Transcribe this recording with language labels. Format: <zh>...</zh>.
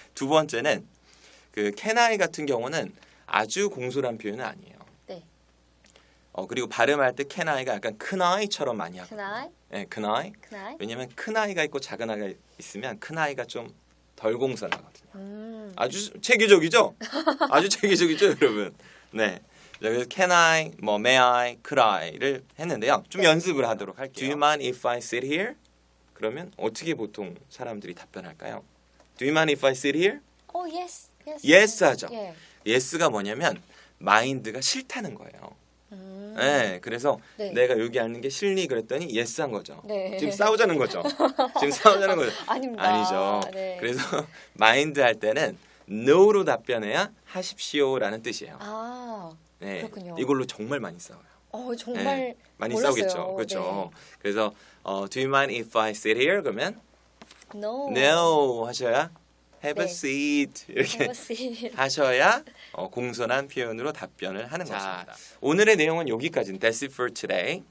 <ko>두 번째는</ko> <en>Can I</en> <ko>같은 경우는 아주 공손한 표현은 아니에요. 네. 그리고 발음할 때</ko> <en>can I</en> <ko>가 약간 큰 아이처럼 많이</ko> <en>Can</en> <ko>하거든요.</ko> <en>I?</en> <ko>네, 큰 아이.</ko> <en>Can I?</en> <ko>왜냐면 큰 아이가 있고 작은 아이가 있으면 큰 아이가 좀 덜 공손하거든요. 아주 체계적이죠? 아주 체계적이죠, 여러분. 네. 자, 그래서</ko> <en>can I,</en> <ko>뭐</ko> <en>may I, could I</en> <ko>를 했는데요. 좀 연습을 하도록 할게요.</ko> <en>Do you mind if I sit here?</en> <ko>그러면 어떻게 보통 사람들이 답변할까요?</ko> <en>Do you mind if I sit here? Oh, yes. Yes.</en> <ko>Yes 하죠. 예. yes가 뭐냐면 mind가 싫다는 거예요. 네, 그래서 네. 내가 여기 앉는 게 싫니 그랬더니 yes 한 거죠. 네. 지금 싸우자는 거죠. 지금 싸우자는 거죠. 아닙니다. 아니죠. 네. 그래서 mind 할 때는 no로 답변해야 하십시오라는 뜻이에요. 아, 네, 그렇군요. 이걸로 정말 많이 싸워요. 정말 네, 많이 몰랐어요. 싸우겠죠. 그렇죠. 네. 그래서</ko> <en>do you mind if I sit here?</en> <ko>그러면</ko> <en>No. no</en> <ko>하셔야</ko> <en>have a</en> <ko>네.</ko> <en>seat</en> <ko>이렇게</ko> <en>Have a seat.</en> <ko>하셔야 공손한 표현으로 답변을 하는 것입니다. 오늘의 내용은 여기까지는</ko> <en>That's it for today.</en>